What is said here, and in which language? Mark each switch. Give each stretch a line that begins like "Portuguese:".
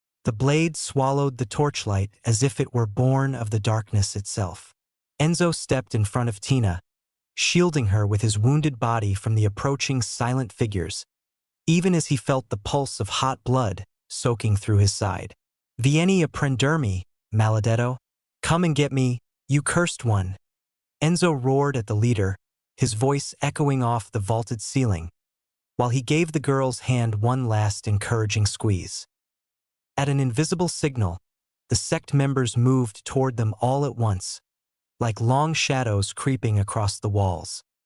English: The blade swallowed the torchlight as if it were born of the darkness itself. Enzo stepped in front of Tina, shielding her with his wounded body from the approaching silent figures, even as he felt the pulse of hot blood soaking through his side.
Italian: "Vieni a prendermi, maledetto.
English: Come and get me, you cursed one." Enzo roared at the leader, his voice echoing off the vaulted ceiling, while he gave the girl's hand one last encouraging squeeze. At an invisible signal, the sect members moved toward them all at once, like long shadows creeping across the walls.